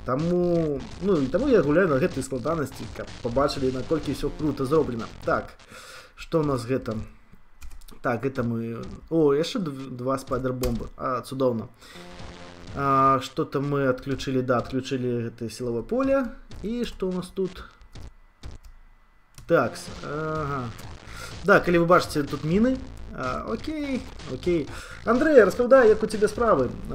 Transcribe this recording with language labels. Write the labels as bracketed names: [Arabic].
[Belarusian] Таму я гуляю на гэтай складанасці, каб пабачылі, наколькі ўсё круто зроблена. Так, што ў нас гэта? Так, гэта мы... О, яшчэ два спайдер-бомбы. Цудоўна. [Russian] Что-то мы отключили, да, отключили это силовое поле. И что у нас тут? Так, ага. [Belarusian] Да, калі вы бачыце, тут міны. Окей. Андрей, распавядай, як у тебе справы.